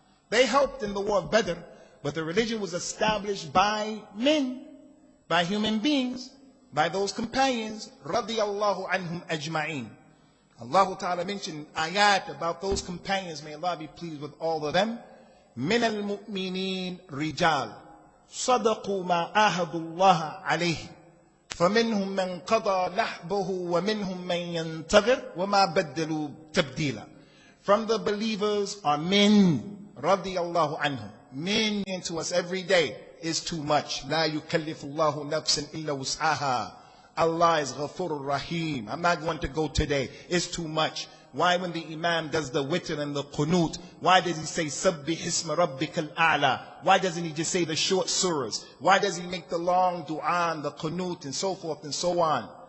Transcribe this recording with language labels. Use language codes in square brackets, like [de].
[en] They helped in the war of Badr, but the religion was established by men, by human beings, by those companions, radiyallahu anhum ajma'een. Allah Ta'ala mentioned ayat about those companions, may Allah be pleased with all of them. [ar] من المؤمنين رجال صدقوا ما عاهدوا الله عليه فمنهم من قضى نحبه ومنهم من ينتظر وما بدلوا تبديلا. [en] From the believers are men, radiyallahu anhum. Men into us every day is too much. [ar] لا يكلف الله نفسا إلا وسعها. [en] Allah is Ghafurur Rahim. I'm not going to go today. It's too much. Why when the Imam does the witr and the qunut, why does he say Sabbih Isma Rabbikal A'la? Why doesn't he just say the short surahs? Why does he make the long dua and the qunut and so forth and so on?